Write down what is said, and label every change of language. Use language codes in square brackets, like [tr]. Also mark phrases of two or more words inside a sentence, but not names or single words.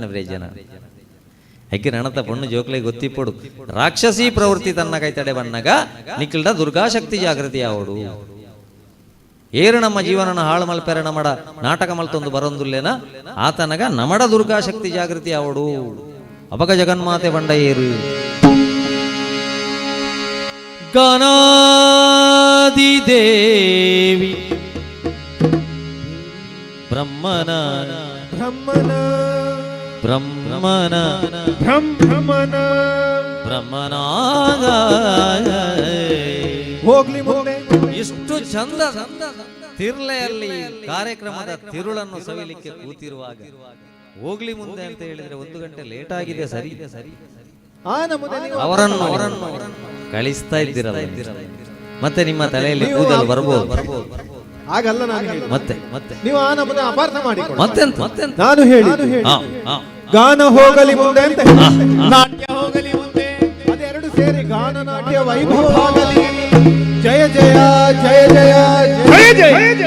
[tcy] ಜನ ಹೆಗ್ಗೆ ರಣತ ಪಣ್ಣು ಜೋಕ್ಲೆ ಗೊತ್ತಿಪ್ಪಡು ರಾಕ್ಷಸಿ ಪ್ರವೃತ್ತಿ ತನ್ನ ಕೈತಡೆ ಬಣ್ಣಗ ನಿಖಿಲ್ಡ ದುರ್ಗಾಶಕ್ತಿ ಜಾಗೃತಿ ಆವಡು ಏರು ನಮ್ಮ ಜೀವನನ ಹಾಳು ಮಲ್ಪೆರ ನಮಡ ನಾಟಕ ಮಲ್ತೊಂದು ಬರೊಂದುಲ್ಲೇನ ಆತನಗ ನಮಡ ದುರ್ಗಾಶಕ್ತಿ ಜಾಗೃತಿ ಆವಡು ಅಪಗ ಜಗನ್ಮಾತೆ ಬಂಡ ಏರು ಗಣಾದಿ ದೇವಿ ಬ್ರಹ್ಮನ ಬ್ರಹ್ಮನ ಬ್ರಹ್ಮನ ಬ್ರಹ್ಮನ ಬ್ರಹ್ಮನಾಗ [kn] ಹೋಗ್ಲಿ ಮುಂದೆ ಎಷ್ಟು ಚಂದ ತಿರ್ಲೆಯಲ್ಲಿ ಕಾರ್ಯಕ್ರಮದ ತಿರುಳನ್ನು ಸವಿಲಿಕ್ಕೆ ಕೂತಿರುವಾಗ ಹೋಗ್ಲಿ ಮುಂದೆ ಅಂತ ಹೇಳಿದ್ರೆ 1 ಗಂಟೆ ಲೇಟ್ ಆಗಿದೆ ಸರಿ ಅವರನ್ನು ಕಳಿಸ್ತಾ ಇದ್ದೀರಲ್ಲ ಮತ್ತೆ ನಿಮ್ಮ ತಲೆಯಲ್ಲಿ ಕೂದಲು ಬರ್ಬೋದು ಹಾಗಲ್ಲ ನಾನು ಮತ್ತೆ ನೀವು ಆ ನಮ್ಮನ್ನ ಅಪಾರ್ಥ ಮಾಡಿಕೊಳ್ಳಿ ಮತ್ತೆ ನಾನು ಹೇಳಿ ಗಾನ ಹೋಗಲಿ ಮುಂದೆ ಅಂತ ನಾಟ್ಯ ಹೋಗಲಿ ಮುಂದೆ ಅದೆರಡು ಸೇರಿ ಗಾನ ನಾಟ್ಯ ವೈಭವ ಆಗಲಿ ಜಯ ಜಯ ಜಯ ಜಯ ಜಯ ಜಯ